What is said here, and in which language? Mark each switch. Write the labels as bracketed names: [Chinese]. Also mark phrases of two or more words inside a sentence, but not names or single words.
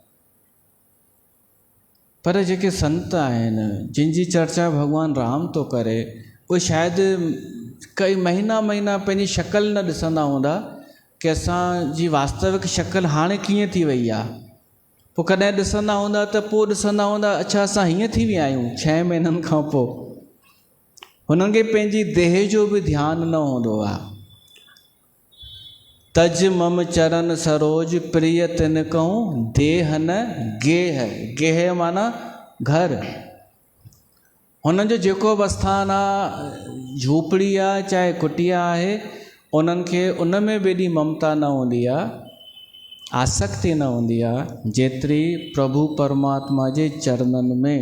[Sindhi] पर जेके संत आहिनि, जिन जी चर्चा भॻवानु राम थो करे, उहे शायदि कई महीना महीना पंहिंजी शकल न ॾिसंदा हूंदा कि असांजी वास्तविक शकल हाणे कीअं थी वई आहे। पोइ कॾहिं ॾिसंदा हूंदा त पोइ ॾिसंदा हूंदा, अच्छा असां हीअं थी विया आहियूं 6 महीननि खां पोइ। हुननि खे पंहिंजी देह जो बि ध्यानु न हूंदो आहे। [Awadhi] तज मम चरण सरोज प्रिय तिन कहूं देह न गेह। [Sindhi] गेह माना घर। हुननि जो जेको बि आस्थान आहे, झूपड़ी आहे चाहे कुटिया आहे, उन्हनि खे उन में बि एॾी ममता न हूंदी आहे, आसक्ति न हूंदी आहे जेतिरी प्रभु परमात्मा जे चरणनि में।